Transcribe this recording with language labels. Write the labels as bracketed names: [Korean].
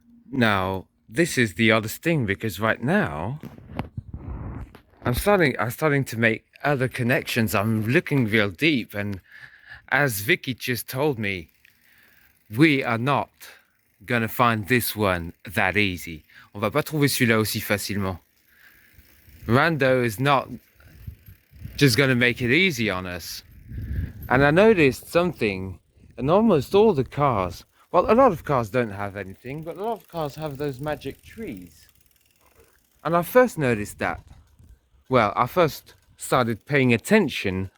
[English] Now, this is the oddest thing, because right now I'm starting to make other connections. I'm looking real deep, and as Vicky just told me, we are not gonna find this one that easy. [French] On va pas trouver celui-là aussi facilement. [English] Rando is not just gonna make it easy on us. And I noticed something, and almost all the cars, well, a lot of cars don't have anything, but a lot of cars have those magic trees. And I first noticed that. Well, I first started paying attention.